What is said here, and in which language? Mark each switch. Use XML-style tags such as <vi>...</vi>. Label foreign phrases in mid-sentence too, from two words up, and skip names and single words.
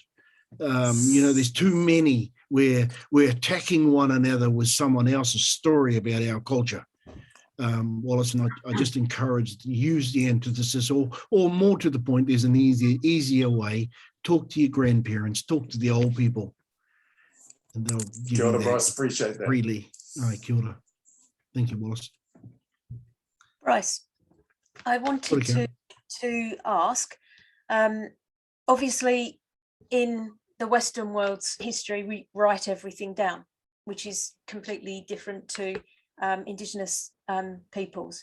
<en>There's too many where we're attacking one another with someone else's story about our culture. Wallace, and I just encourage to use the antithesis, or more to the point, there's an easier way. Talk to your grandparents, talk to the old people, and they'll give</en> <mi>Kia ora,</mi> <en>you Bryce, appreciate that. Freely. All right,</en> <mi>kia ora.</mi> <en>Thank you, Wallace. Bryce, I wanted to ask, obviously in the Western world's history, we write everything down, which is completely different to Indigenous peoples.</en>